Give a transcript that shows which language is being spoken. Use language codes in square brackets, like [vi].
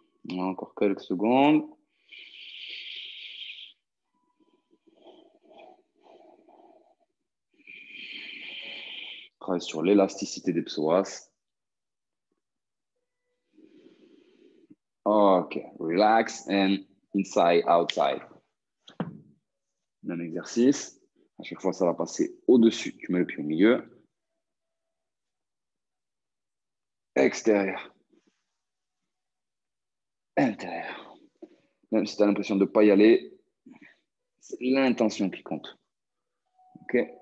[fr] Encore quelques secondes. Travaille sur l'élasticité des psoas. [en] Ok, relax and inside, outside. [fr] Même exercice. À chaque fois, ça va passer au-dessus. Tu mets le pied au milieu. Extérieur. Intérieur. Même si tu as l'impression de ne pas y aller, c'est l'intention qui compte. Ok.